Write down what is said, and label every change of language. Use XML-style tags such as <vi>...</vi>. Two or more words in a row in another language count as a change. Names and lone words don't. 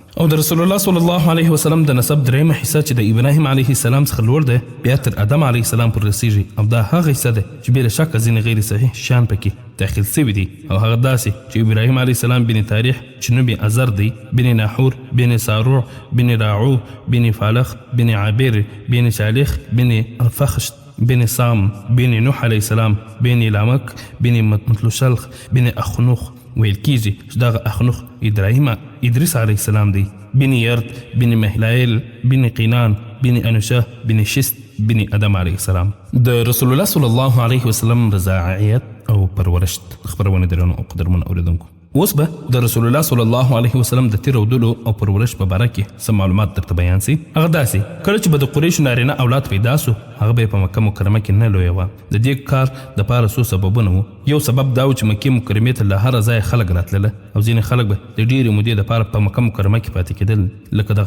<ps>او د رسول الله</ps> <ar>صلی الله علیه وسلم</ar> <ps>د نسب 3 حصه چې د ابراهیم</ps> <ar>علیه السلام</ar> <ps>څخه لوړ ده بیا تر آدم</ps> <ar>علیه السلام</ar> <ps>پر رسیږي او دا هغه حصه ده چې بې له شکه ځینې غیر صحیح شیان پکې داخل سوي دي او هغه داسې چې ابراهیم علیه السلام بن تاریخ چې نوم یې ازر دی بن ناحور بن ساروع بن راعو بن فالخ بن عابر بن شالخ بن الفخشت بن سام بن نوح علیه السلام بن لامک بن متلوشلخ بن اخنوخ ویل کیږي چې دغه اخنوخ ادریس</ps> <ar>علیه السلام</ar> <ps>دی بن یرد بن مهلایل بن قینان بن انوشه بن شست بن ادم</ps> <ar>علیه السلام</ar> <ps>د رسول الله</ps> <ar>صلی الله علیه وسلم</ar> <ps>رضاعیت او پرورش خبرونه درنو او قدرمن اوریدونکو اوس به د رسول الله</ps> <ar>صلی الله علیه وسلم</ar> <ps>د تیر ودلو او پرورش په باره کې څه معلومات درته بیان سي هغه داسې کله چې به د قریشو نارینه اولاد پیدا سو هغه به په مکه مکرمه کې نه لوی و د دې کار د پاره څو سببونه وو یو سبب دا و چې مکه مکرمه ته له هر ځای خلک راتلله او ځینې خلک به د ډېرې مودې لپاره په مکه مکرمه کې پاتې کېدل لکه دغه</ps>